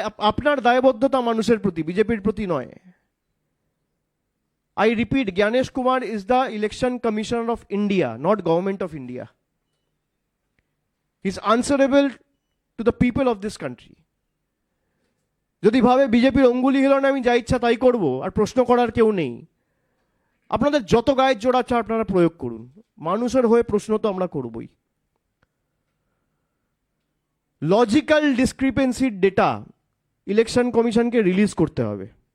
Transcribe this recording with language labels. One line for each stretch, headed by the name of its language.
Bangla: আপনার দায়বদ্ধতা মানুষের প্রতি, বিজেপির প্রতি নয়।
English: I repeat, Gyanesh Kumar is the Election Commissioner of India, not Government of India. He is answerable to the people of this country.
Bangla: যদি ভাবে বিজেপির অঙ্গুলি হিল না, আমি যা ইচ্ছা তাই করব আর প্রশ্ন করার কেউ নেই, আপনাদের যত গায়ের জোর আছে আপনারা প্রয়োগ করুন। মানুষের হয়ে প্রশ্ন তো আমরা করবই। লজিক্যাল ডিসক্রিপেন্সির ডেটা ইলেকশন কমিশনকে রিলিজ করতে হবে।